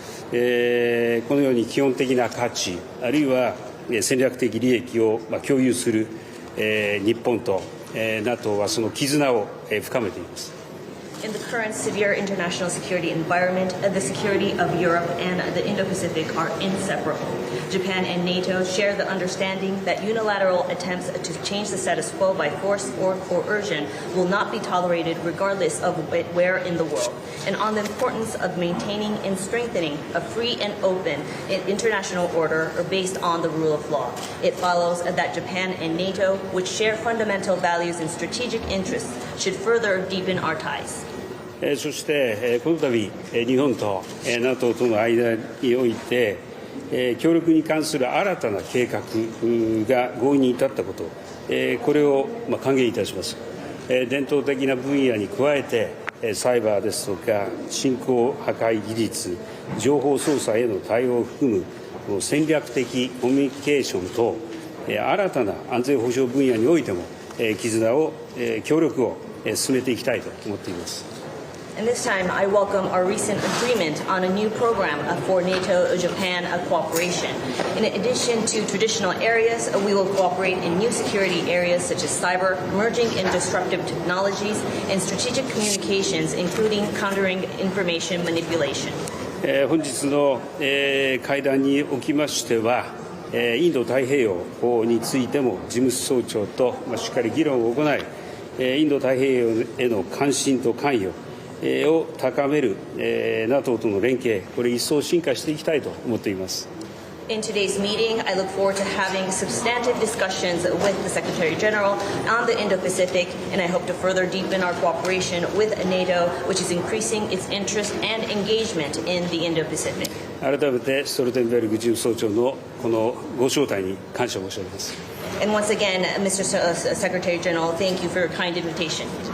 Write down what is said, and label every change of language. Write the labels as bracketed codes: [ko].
[ja] このように基本的な価値あるいは戦略的利益を共有する日本と NATO はその絆を深めています。 [en] In the current severe international security environment, the security of Europe and the Indo-Pacific are inseparable. Japan and NATO share the understanding that unilateral attempts to change the status quo by force or coercion will not be tolerated regardless of where in the world, and on the importance of maintaining and strengthening a free and open international order based on the rule of law. It follows that Japan and NATO, which share fundamental values and strategic interests, should further deepen our ties. [ja] そしてこの度日本と NATO との間において協力に関する新たな計画が合意に至ったこと、これを歓迎いたします。伝統的な分野に加えてサイバーですとか新興破壊技術、情報操作への対応を含む戦略的コミュニケーションと新たな安全保障分野においても絆を協力を進めていきたいと思っています。 [en] And this time, I welcome our recent agreement on a new program for NATO-Japan cooperation. In addition to traditional areas, we will cooperate in new security areas such as cyber, emerging and disruptive technologies, and strategic communications, including countering information manipulation. [ja] 本日の会談におきましては、インド太平洋についても事務総長としっかり議論を行い、インド太平洋への関心と関与を高める NATO との連携、これ一層進化していきたいと思っています。 [en] In today's meeting, I look forward to having substantive discussions with the Secretary General on the Indo-Pacific, and I hope to further deepen our cooperation with NATO, which is increasing its interest and engagement in the Indo-Pacific. [ja] 改めてストルテンベルグ事務総長のこのご招待に感謝申し上げます。 [en] And once again, Mr. Secretary General, thank you for your kind invitation.